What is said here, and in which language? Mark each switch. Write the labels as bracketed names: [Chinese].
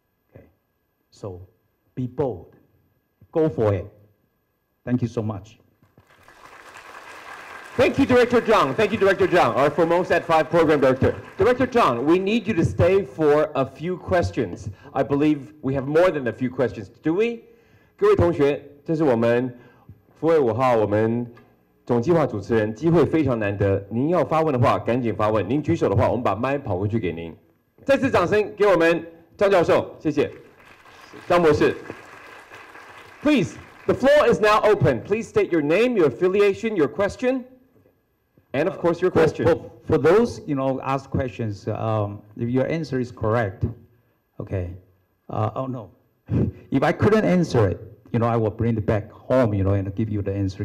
[English] Okay, so be bold, go for it. Thank you so much. Thank you, Director Zhang. Thank you, Director Zhang, our Formosat 5 Program Director. Director Zhang, we need you to stay for a few questions. I believe we have more than a few questions. Do we? [Chinese] 各位同学，这是我们福卫5号我们总计划主持人，机会非常难得。您要发问的话，赶紧发问。您举手的话，我们把麦跑过去给您。再次掌声给我们张教授，谢谢。张博士 ，Please [English] The floor is now open. Please state your name, your affiliation, your question, and of course your question. For those, ask questions, if your answer is correct, okay. Oh no, if I couldn't answer it, I will bring it back home, and give you the answer.